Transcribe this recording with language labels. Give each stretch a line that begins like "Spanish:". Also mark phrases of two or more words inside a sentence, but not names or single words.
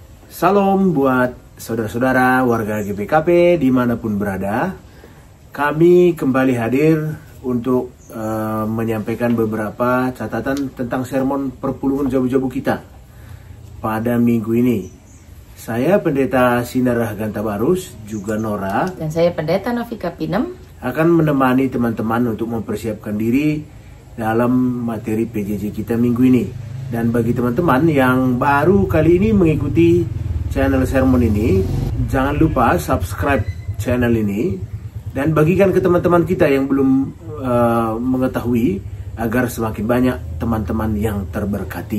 Indonesian: Salam buat saudara-saudara warga GBKP dimanapun berada. Kami kembali hadir untuk menyampaikan beberapa catatan tentang sermon
Batak Karo: perpuluhan jabu-jabu
Indonesian: kita pada minggu ini. Saya Pendeta Sinar Rahganta Barus, juga Nora, dan saya Pendeta Novika Pinem, akan menemani teman-teman untuk mempersiapkan diri dalam materi PJJ kita minggu ini. Dan bagi teman-teman yang baru kali ini mengikuti channel sermon ini, jangan lupa subscribe channel ini dan bagikan ke teman-teman kita yang belum mengetahui, agar semakin banyak teman-teman yang terberkati.